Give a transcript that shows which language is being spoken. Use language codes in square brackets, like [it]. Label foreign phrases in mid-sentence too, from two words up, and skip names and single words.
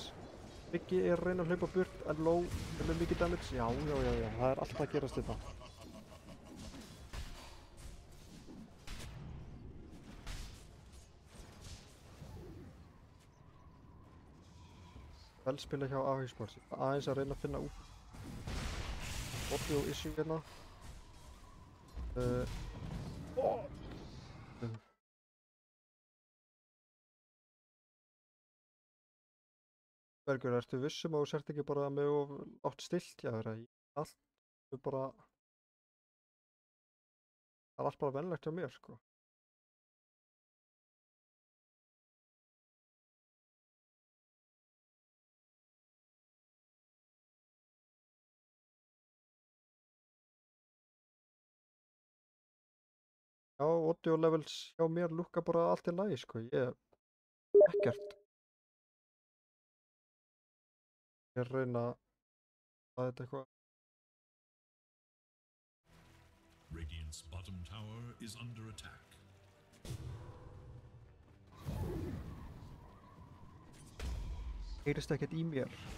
[is] Biggi er að reyna að hlaupa burt en Low er með mikið damage. Já, það er alltaf að gerast þetta. Vel spila hjá AH Esports. Aðeins að reyna að finna út. [en] Audio issue [is] hérna. Bergur, ertu vissum að þú sért ekki bara með of lágt stillt hjá þér? Allt er bara... Það er allt bara venlegt hjá mér, sko. Já, [en] audio levels [is] hjá mér lúkka bara allt í lagi, sko. Ekkert. Ég er að reyna að þetta eitthvað. [en] Radiant's bottom tower is under attack. [is] Heyrist ekkert í mér.